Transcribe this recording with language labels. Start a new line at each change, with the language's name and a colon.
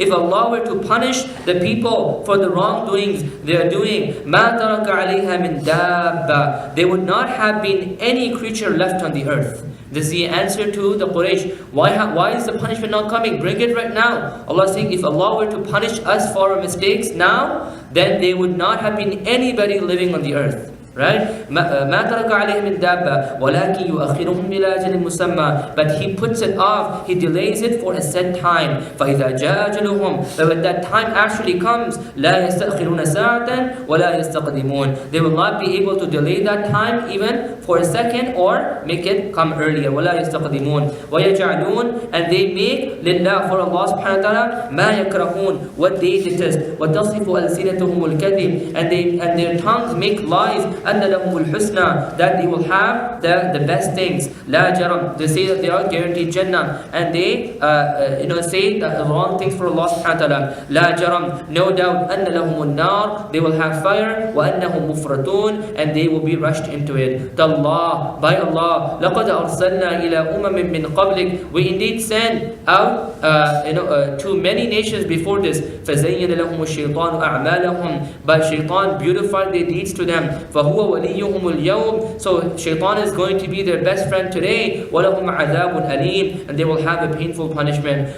English: If Allah were to punish the people for the wrongdoings they are doing,
Arabic: مَا تَرَكَ عَلَيْهَا مِنْ دَابَّةٍ.
English: There would not have been any creature left on the earth. This is the answer to the Quraysh. Why is the punishment not coming? Bring it right now. Allah is saying, if Allah were to punish us for our mistakes now, then there would not have been anybody living on the earth. Right?
Arabic: ما ترك عليه من دابة ولكن يؤخرهم إلى أجل مسمى.
English: But He puts it off, He delays it for a set time.
Arabic: فإذا جاء أجلهم.
English: But when that time actually comes,
Arabic: لا يستأخرون ساعة ولا يستقدمون.
English: They will not be able to delay that time even for a second or make it come earlier.
Arabic: ولا يستقدمون. ويجعلون.
English: And they make لله, for Allah subhanahu wa ta'ala,
Arabic: ما يكرهون,
English: what they detest.
Arabic: وتصف ألسنتهم الكذب.
English: And their tongues make lies.
Arabic: أن لهم الحسنى,
English: that they will have the best things.
Arabic: لا جرم.
English: They say that they are guaranteed Jannah, and they say the wrong things for Allah subhanahu wa ta'ala.
Arabic: لا جرم.
English: No doubt.
Arabic: أن لهم النار.
English: They will have fire.
Arabic: وأنهم مفرطون.
English: And they will be rushed into it.
Arabic: تالله,
English: by Allah,
Arabic: لقد أرسلنا إلى أمم من قبلك.
English: We indeed sent out to many nations before this.
Arabic: فزين لهم الشيطان أعمالهم.
English: But Shaitan beautified their deeds to them.
Arabic: فهو وليهم اليوم.
English: So Shaitan is going to be their best friend today.
Arabic: ولهم عذاب أليم.
English: And they will have a painful punishment.